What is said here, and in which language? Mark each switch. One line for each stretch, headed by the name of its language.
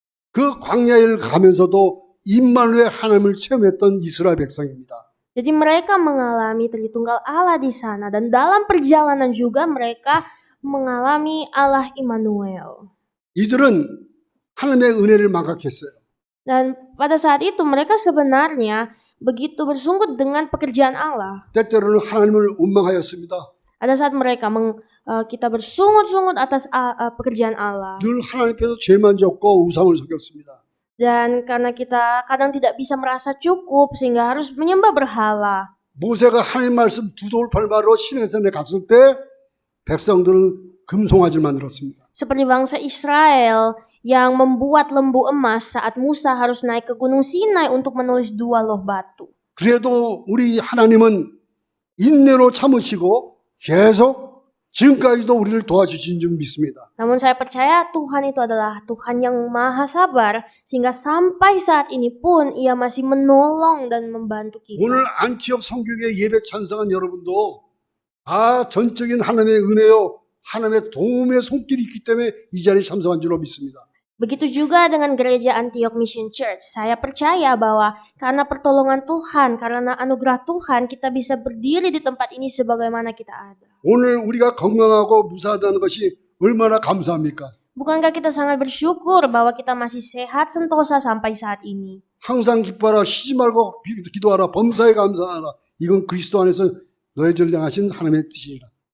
Korean: 그 광야를 가면서도 임마누엘 하나님을 체험했던 이스라엘 백성입니다.
Indonesian: Jadi mereka mengalami Tritunggal Allah di sana dan dalam perjalanan juga mereka mengalami Allah Immanuel.
Korean: 이들은 하나님의 은혜를 망각했어요.
Indonesian: Dan pada saat itu mereka sebenarnya begitu bersungguh dengan pekerjaan Allah.
Korean: 때때로는 하나님을 원망하였습니다.
Indonesian: Ada saat mereka kita bersungut-sungut atas pekerjaan Allah.
Korean: 늘 하나님 앞에서 죄만 졌고 우상을 섬겼습니다.
Indonesian: Dan karena kita kadang tidak bisa merasa cukup sehingga harus menyembah berhala.
Korean: 모세가 하나님 말씀 두 돌팔마로 시내산에 갔을 때 백성들은 금송아지를 만들었습니다.
Indonesian: Seperti bangsa Israel yang membuat lembu emas saat Musa harus naik ke Gunung Sinai untuk menulis 2 loh batu.
Korean: 그래도 우리 하나님은 인내로 참으시고 계속 지금까지도 우리를 도와주신 줄 믿습니다.
Indonesian: Namun saya percaya Tuhan itu adalah Tuhan yang maha sabar sehingga sampai saat ini pun Ia masih menolong dan membantu kita.
Korean: 오늘 안티옥 성교회 예배 찬성한 여러분도 전적인 하나님의 은혜요 하나님의 도움의 손길이 있기 때문에 이 자리에 참석한 줄로 믿습니다.
Indonesian: Begitu juga dengan gereja Antioch Mission Church. Saya percaya bahwa karena pertolongan Tuhan, karena anugerah Tuhan, kita bisa berdiri di tempat ini sebagaimana kita ada.
Korean: 오늘 우리가 건강하고 무사하다는 것이 얼마나 감사합니까?
Indonesian: Bukankah kita sangat bersyukur bahwa kita masih sehat sentosa sampai saat ini?
Korean: 항상 기뻐하라 쉬지 말고 기도하라 범사에 감사하라 이건 그리스도 안에서 너희들을 향하신 하나님의 뜻이라.